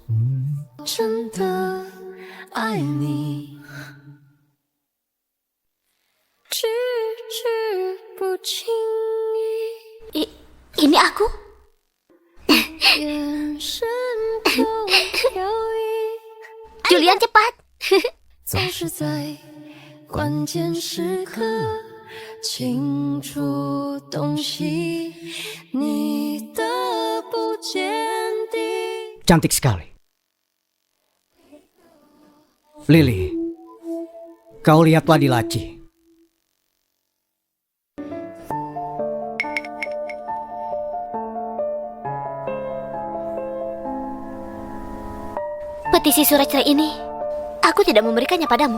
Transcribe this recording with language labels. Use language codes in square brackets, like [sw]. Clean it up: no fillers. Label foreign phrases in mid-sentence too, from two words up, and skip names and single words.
[id] Ini aku? Julian, cepat. [zh] 总是在关键时刻清楚洞悉你的不坚定。 [id] Cantik sekali. Lily, kau lihatlah di laci. Petisi surat cerai ini, aku tidak memberikannya padamu.